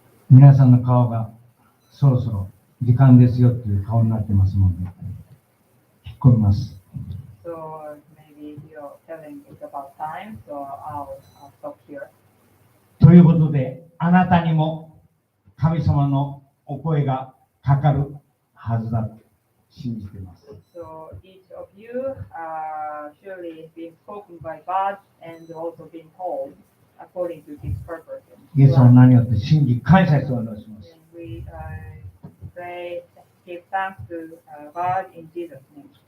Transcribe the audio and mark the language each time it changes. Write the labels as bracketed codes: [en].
[ja] 皆さんの顔がそろそろ時間ですよという顔になってますので、引っ込みます。 [en] So maybe you're telling it's about time, so I'll stop here. [ja] ということで、あなたにも神様のお声がかかるはずだと信じています。 [en] So each of you surely being spoken by God and also being told according to His purpose. [ja] イエスの名によって信じ感謝してお祈りします。 [en] And we pray, give thanks to God in Jesus' name.